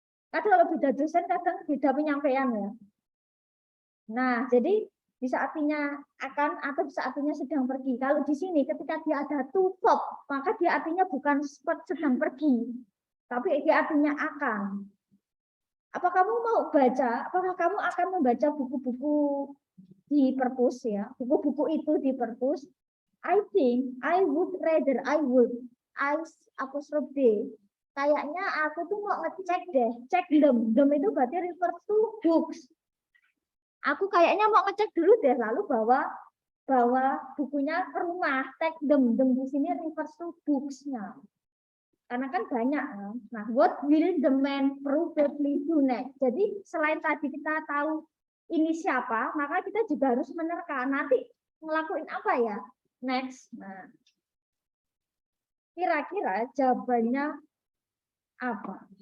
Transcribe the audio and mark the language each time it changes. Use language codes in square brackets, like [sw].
[id] Kadang kalau beda dosen kadang beda penyampaian ya. Nah, jadi bisa artinya akan atau bisa artinya sedang pergi. Kalau di sini ketika dia ada to verb, maka dia artinya bukan sedang pergi, tapi dia artinya akan. Apa kamu mau baca? Apakah kamu akan membaca buku-buku di perpus ya? Buku-buku itu di perpus. [en] I think I would rather I apostrophe D. [id] Kayaknya aku tuh mau ngecek deh, cek them. Them itu berarti [en] refer to books. [id] Aku kayaknya mau ngecek dulu deh, lalu bawa bukunya ke rumah, [en] take them. [id] Them di sini refers to books-nya. Karena kan banyak. [en] Nah, what will the man probably do next? [id] Jadi selain tadi kita tahu ini siapa, maka kita juga harus menerka. Nanti ngelakuin apa ya? Next. Nah, kira-kira jawabannya apa?